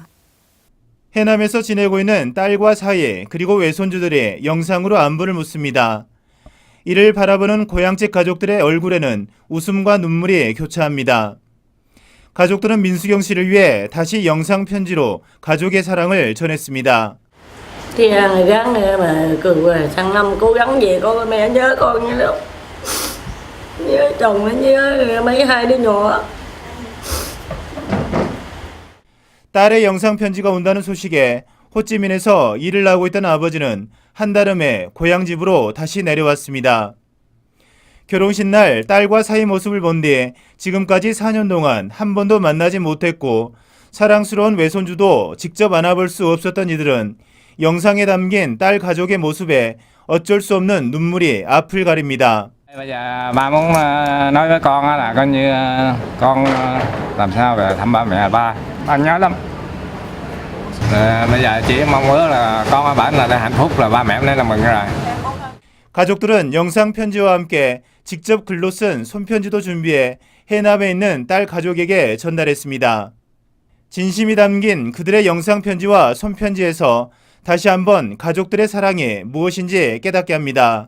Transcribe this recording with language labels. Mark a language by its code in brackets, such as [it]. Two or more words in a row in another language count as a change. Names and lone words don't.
[ko] 해남에서 지내고 있는 딸과 사이 그리고 외손주들이 영상으로 안부를 묻습니다. 이를 바라보는 고향집 가족들의 얼굴에는 웃음과 눈물이 교차합니다. 가족들은 민수경 씨를 위해 다시 영상 편지로 가족의 사랑을 전했습니다. [vi] Thì gắng mà cứ sang năm cố gắng về con mẹ nhớ con như lắm. Nhớ chồng nó nhớ mấy hai đứa nhỏ. [ko] 딸의 영상 편지가 온다는 소식에 호찌민에서 일을 하고 있던 아버지는 한달음에 고향 집으로 다시 내려왔습니다. 결혼식 날 딸과 사이 모습을 본 뒤 지금까지 4년 동안 한 번도 만나지 못했고 사랑스러운 외손주도 직접 안아볼 수 없었던 이들은 영상에 담긴 딸 가족의 모습에 어쩔 수 없는 눈물이 앞을 가립니다. [vi] Bây giờ ba muốn nói với con là coi như con làm sao về thăm ba mẹ ba nhớ lắm. Bây giờ chỉ mong ước là con ở bển là hạnh phúc là ba mẹ nên là mừng rồi. [ko] 가족들은 영상 편지와 함께 직접 글로 쓴 손편지도 준비해 해남에 있는 딸 가족에게 전달했습니다. 진심이 담긴 그들의 영상 편지와 손편지에서 다시 한번 가족들의 사랑이 무엇인지 깨닫게 합니다.